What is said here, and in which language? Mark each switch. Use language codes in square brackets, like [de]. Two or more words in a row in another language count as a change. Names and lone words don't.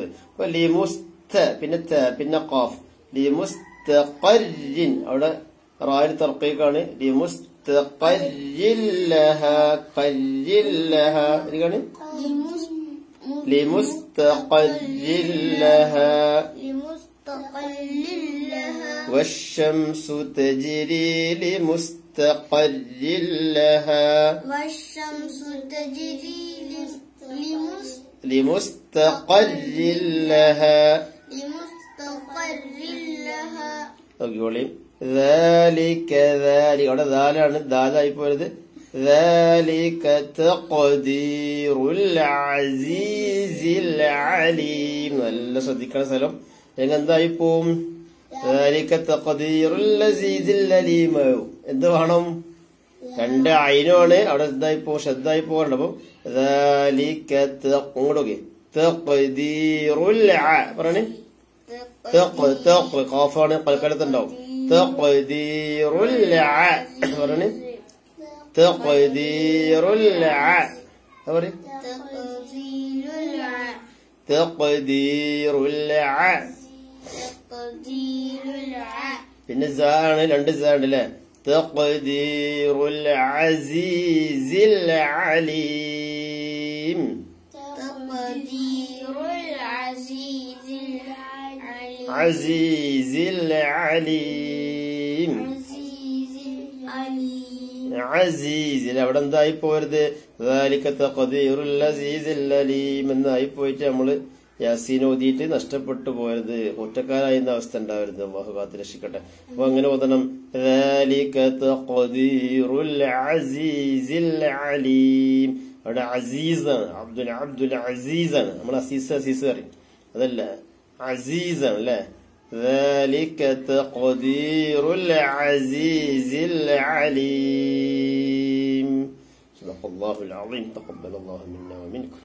[ml] അപ്പൊ ലിമുസ്ത പിന്നെ ത പിന്നെ ഖാഫ്. ലിമുസ്തഖറിൻ അവിടെ റായിന് തർക്കീഖാണ്. [ar] لمستقر لها قر لها ഇതാണ് لمستقر لها. والشمس تجري لمستقر لها لمستقر لها ذلك [ml] അവിടെ ദാലാണ് ദാലായി പോയത്. [ar] ذلك تقدير العزيز العليم. [ml] നല്ല ശ്രദ്ധിക്കുന്ന സ്ഥലം എങ്ങെന്തായി പോവും? [ar] ذلك تقدير العزيز العليم. [ml] എന്ത് വേണം? രണ്ട് അയിനാണ് അവിടെ എന്തായി പോ ശ്രദ്ധായി പോകണ്ട. അപ്പം ذلك ഇങ്ങോട്ടൊക്കെ تقدير പറയണേ. ഖാഫാണ് കൽക്കലത്തുണ്ടാവും. تقدير പറയണേ. تقدير പറയും. تقدير പിന്നെ ആണ് രണ്ട് ആണ് അല്ലെ. [ar] تقدير العزيز العليم. عزيز العليم. [ml] عزيز അവിടെ എന്തായി പോരുത്? [ar] ذلك تقدير العزيز العليم [ml] എന്നായി പോയിട്ട് നമ്മള് യാസീൻ ഓതിയിട്ട് നഷ്ടപ്പെട്ടു പോയത്, കുറ്റക്കാരായിരുന്ന അവസ്ഥ ഉണ്ടാവരുത്. അല്ലാഹു കാത്ത് രക്ഷിക്കട്ടെ. അപ്പൊ അങ്ങനെ ഓതണം. [ar] ذَلِكَ تَقْدِيرُ الْعَزِيزِ الْعَلِيمِ. [ml] അവിടെ അസീസാണ്, അബ്ദുൽ അസീസാണ്. നമ്മൾ അസീസ് പറയും, അതല്ല അസീസാണ് അല്ലെ. [ar] ذَلِكَ تَقْدِيرُ الْعَزِيزِ الْعَلِيمِ. صدق الله العظيم. تقبل الله منا ومنكم.